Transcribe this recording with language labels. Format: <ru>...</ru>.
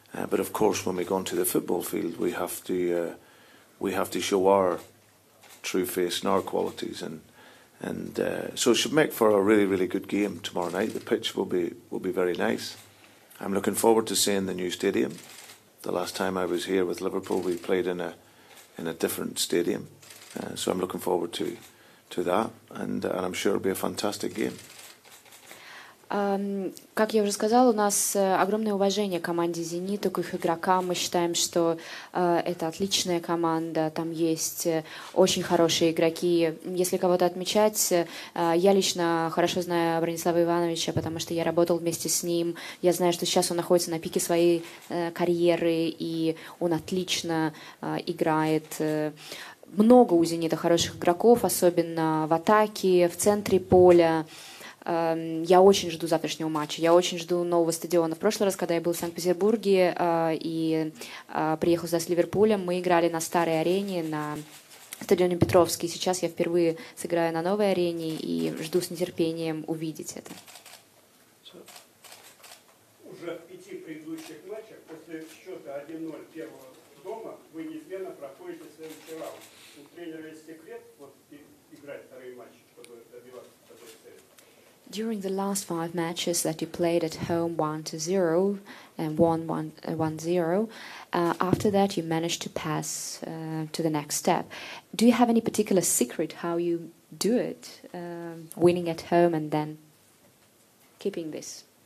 <en>But of course, when we go onto the football field, we have to show our true face and our qualities, and so it should make for a really, really good game tomorrow night. The pitch will be very nice. I'm looking forward to seeing the new stadium. The last time I was here with Liverpool, we played in a different stadium, so I'm looking forward to that, and I'm sure it'll be a fantastic game.</en> <ru>Как я уже сказала, у нас огромное уважение к команде «Зенита», к их игрокам. Мы считаем, что это отличная команда, там есть очень хорошие игроки. Если кого-то отмечать, я лично хорошо знаю Бронислава Ивановича, потому что я работал вместе с ним. Я знаю, что сейчас он находится на пике своей карьеры, и он отлично играет. Много у «Зенита» хороших игроков, особенно в атаке, в центре поля. Я очень жду завтрашнего матча, я очень жду нового стадиона. В прошлый раз, когда я был в Санкт-Петербурге и приехал сюда с Ливерпулем, мы играли на старой арене, на стадионе Петровский. Сейчас я впервые сыграю на новой арене и жду с нетерпением увидеть это. Уже в 5 предыдущих матчах после счета 1-0 первого дома вы неизменно проходите следующий раунд. У тренера есть секрет играть вторые матчи, чтобы добиваться такой цели?</ru> <en>During the last 5 matches that you played at home 1-0 and won 1-0, after that you managed to pass to the next step. Do you have any particular secret how you do it, winning at home and then keeping this?</en>